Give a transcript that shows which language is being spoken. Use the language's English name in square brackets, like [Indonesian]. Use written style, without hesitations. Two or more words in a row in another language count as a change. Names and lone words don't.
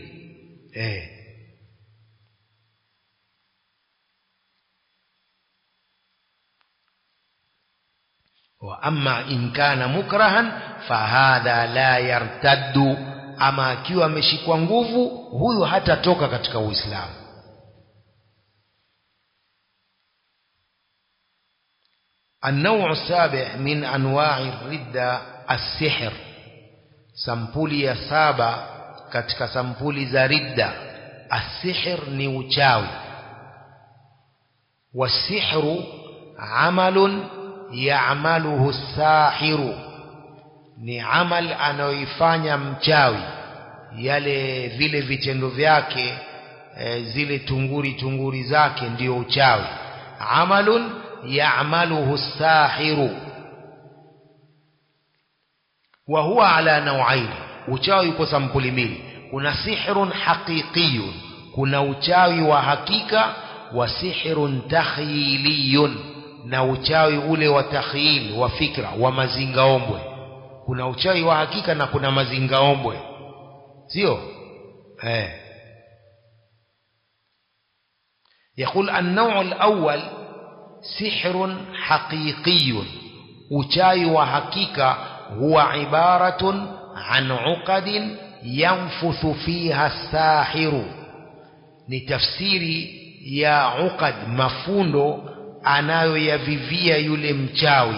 [Arabic] وأما إن كان مكرها فهذا لا يرتد, [Swahili] ama akiwa ameshikwa nguvu huyu hatatoka katika Uislamu. [Arabic] النوع السابع من أنواع الردة السحر. [Swahili] sampuli ya saba katika sampuli za ridda. السحر ni uchawi. [Arabic] والسحر عمل يعمله الساحر, [Swahili] ni amal anayoifanya mchawi, yale vile vitendo vyake, zile tunguri zake ndio uchawi. [Arabic] عمل يعمله الساحر وهو على نوعين. [Swahili] Uchawi uko sampuli mbili. Kuna [Arabic] سحر حقيقي, [Swahili] kuna uchawi wa hakika, [Arabic] وسحر تخييلي, [Swahili] na uchawi ule wa takhyil, wa fikra, wa mazingaombwe. Kuna uchawi wa hakika na kuna mazingaombwe, sio? [Arabic] يقول النوع الأول سحر حقيقي. [Swahili] uchawi wa hakika huwa [Arabic] عبارة عن عقد ينفث فيها الساحر, [Swahili] ni tafsiri ya uqad, mafundo anayoyavivia yule mchawi.